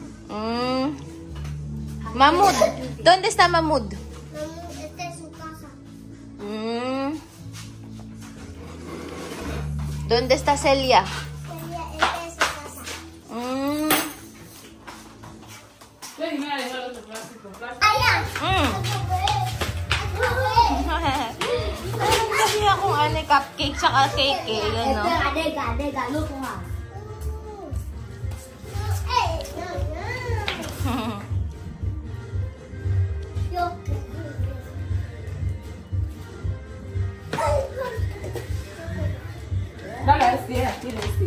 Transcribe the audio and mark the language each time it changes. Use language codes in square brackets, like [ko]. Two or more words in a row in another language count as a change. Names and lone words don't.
[es] Mahmoud. ¿Dónde está Mahmoud? Esta es su casa. ¿Dónde está Celia? Esta es su casa. Allá. [tl] Kasi akong cupcake saka cake eh. Yan, no? Dega, look ha. [es] Dale, aquí en este.